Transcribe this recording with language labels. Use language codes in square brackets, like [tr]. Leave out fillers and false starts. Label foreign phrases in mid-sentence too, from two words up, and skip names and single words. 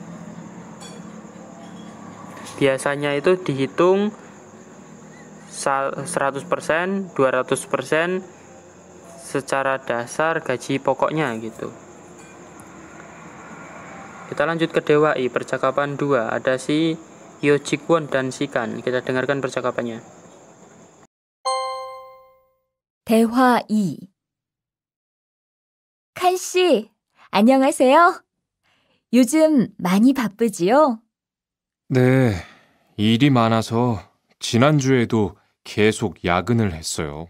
[id] Biasanya itu dihitung 100%, 200% secara dasar gaji pokoknya gitu. Kita lanjut ke Dewai, percakapan 2. Ada si Yojikwon dan Sikan. Kita dengarkan percakapannya. [ko] 대화 2. 칸 씨, 안녕하세요. 요즘 많이 바쁘지요? 네, 일이 많아서 지난주에도 계속 야근을 했어요.